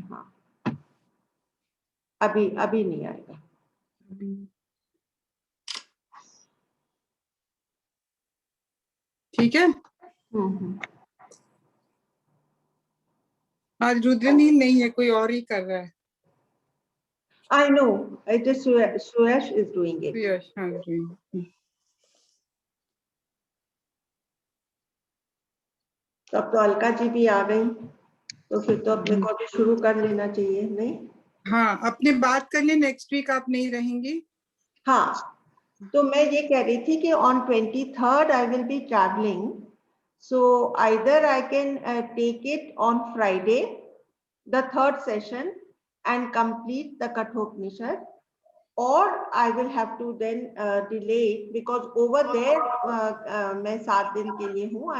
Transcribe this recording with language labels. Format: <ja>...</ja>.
<hi>हाँ, अभी अभी नहीं आएगा। ठीक है। आज रुद्रनील नहीं है, कोई और ही कर रहा है।</hi> <en>I know, it is Suyash is doing it.</en> <hi>यश, हाँ doing। तो अब तो अलका जी भी आ गई, तो फिर तो अपने को भी शुरू कर लेना चाहिए, नहीं? हाँ, अपने बात कर ले, नेक्स्ट वीक आप नहीं रहेंगी। हाँ, तो मैं ये कह रही थी कि</hi> <en>on 23rd I will be traveling, so either I can take it on Friday, the third session, and complete the Kathopanishad, or I will have to then delay it because over there</en> <hi>मैं 7 दिन के लिए हूँ.</hi>